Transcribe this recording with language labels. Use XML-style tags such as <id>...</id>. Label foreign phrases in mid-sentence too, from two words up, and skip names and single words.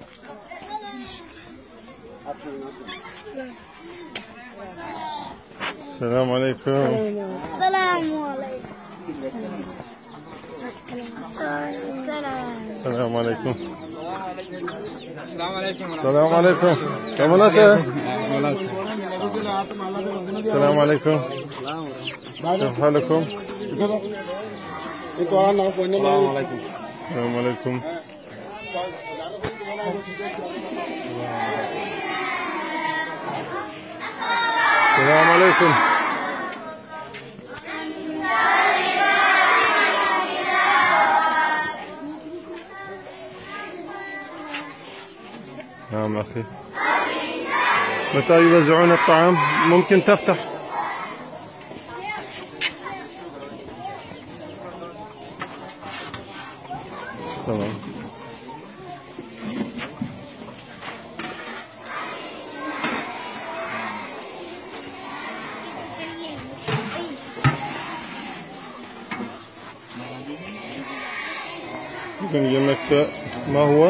<tr>Selamünaleyküm. Selamünaleyküm. Selamünaleyküm. Kemal Aça. Selamünaleyküm.</tr> <ar>كيف حالكم؟ السلام عليكم. السلام عليكم. السلام عليكم. نعم أخي. متى يوزعون الطعام؟ ممكن تفتح؟</ar> <tr>Tamam. Bugün yemekte ne huwa?</tr>